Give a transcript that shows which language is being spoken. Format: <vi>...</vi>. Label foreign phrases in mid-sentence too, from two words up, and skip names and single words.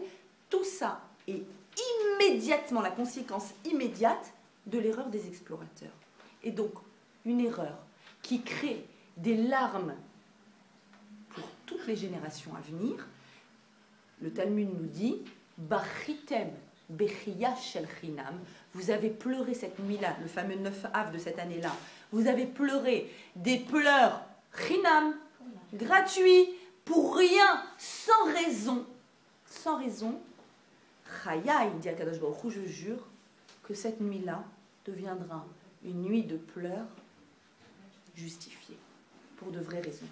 <fr>Tout ça est immédiatement la conséquence immédiate de l'erreur des explorateurs. Et donc, une erreur qui crée des larmes pour toutes les générations à venir. Le Talmud nous dit «</fr> <he>בכיתם בכיה של חינם</he> <fr>» vous avez pleuré cette nuit-là, le fameux 9 Av de cette année-là, vous avez pleuré des pleurs chinam, gratuits, pour rien, sans raison. Sans raison. Chaya, il dit à</fr> <he>קדוש ברוך הוא,</he> <fr>je jure que cette nuit-là deviendra une nuit de pleurs justifiée, pour de vraies raisons.</fr>